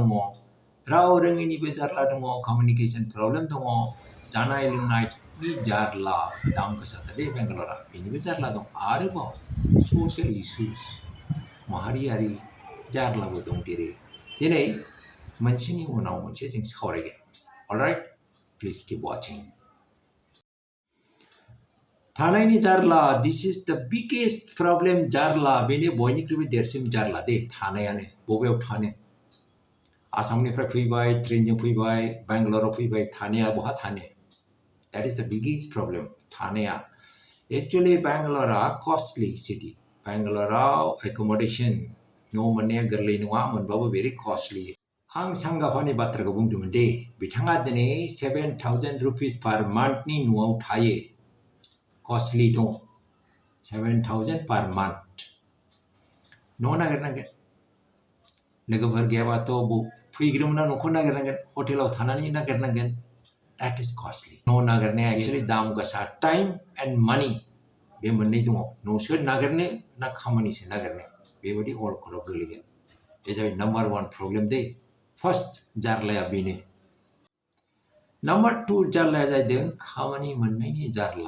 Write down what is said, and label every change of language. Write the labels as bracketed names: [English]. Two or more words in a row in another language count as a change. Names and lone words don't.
[Bodo] राव रोङैनिबो जारला दङ, [English] communication problem [Bodo] दङ, जानाय लोंनायनि जारला, दाम गोसाथार दे बेंगालरा, बेनिबो जारला दं। आरोबाव [English] social issues, [Bodo] माहारियारि जारलाबो दंदेरो। दिनै मोनसेनि उनाव मोनसे जों सावरायगोन। [English] alright, please keep watching. [Bodo] थानायनि जारला, [English] this is the biggest problem. [Bodo] जारला, बेनो बयनिख्रुइबो देरसिन जारला दे, थानायानो। बबेयाव थानो? आसामनिफ्राय फैबाय, ट्रेनजों फैबाय, बेंगालराव फैबाय, थानाया बहा थानो? [English] that is the biggest problem, थानाया। actually Bengalura costly city. [Bodo] बेंगालराव एकोमोडेशन, न' मोननाया गोरलै नङा, मोनबाबो [English] very costly. [Bodo] आं संगाप्पानि बाथ्राखौ बुंदोंमोन दे। बिथाङा दिनै 7,000 [English] rupees per monthni [Bodo] न'आव थायो। [English] costly दं. 7,000 per month। [Bodo] न' नागिरनांगोन। लोगोफोर गैयाबाथ' फैग्रोमोना न'खौ नागिरनांगोन, हटेलाव थानानै नागिरनांगोन। [English] that is costly. [Bodo] न' नागिरनाया एक्चुअलि दाम गोसा। [English] time and money, [Bodo] बे मोननै दङ। न'सो नागिरनो ना खामानिसो नागिरनो, बेबायदि अलखदाव गोलैगोन। बे जाबाय [English] number 1 problem [Bodo] दे। फार्स्ट जारलाया बेनो। नाम्बार 2 जारलाया जाहैदों खामानि मोननायनि जारला।